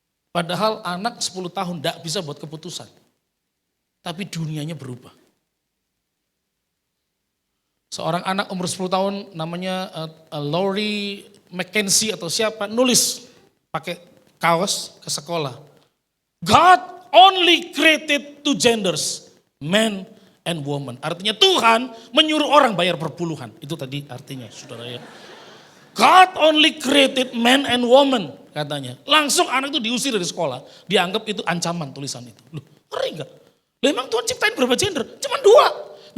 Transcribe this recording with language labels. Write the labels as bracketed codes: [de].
[id] Padahal anak 10 tahun nggak bisa buat keputusan. Tapi dunianya berubah. Seorang anak umur 10 tahun namanya Lori Mackenzie atau siapa nulis pakai kaos ke sekolah. [en] God only created two genders, man and woman. [id] Artinya Tuhan menyuruh orang bayar perpuluhan. Itu tadi artinya saudara ya. [en] God only created man and woman [id] katanya. Langsung anak itu diusir dari sekolah. Dianggap itu ancaman tulisan itu. Loh ngeri gak? Loh emang Tuhan ciptain berapa gender? Cuma 2.